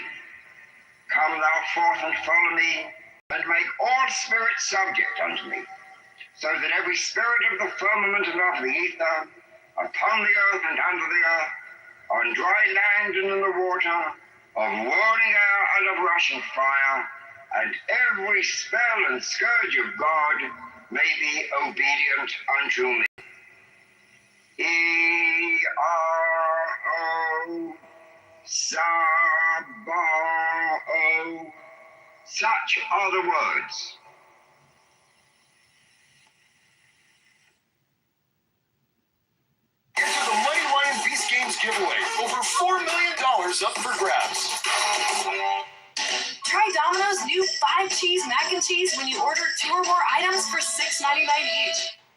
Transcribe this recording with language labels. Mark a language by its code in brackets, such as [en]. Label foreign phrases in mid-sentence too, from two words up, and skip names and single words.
[en] Come thou forth and follow me, and make all spirits subject unto me, so that every spirit of the firmament and of the ether, upon the earth and under the earth, on dry land and in the water, of whirling air and of rushing fire, and every spell and scourge of God may be obedient unto me. E-R-O, Sabao. Such are the words. Enter the Money Lion Beast Games giveaway. Over $4 million up for grabs. Try Domino's new 5-cheese mac and cheese when you order 2 or more items for $6.99 each.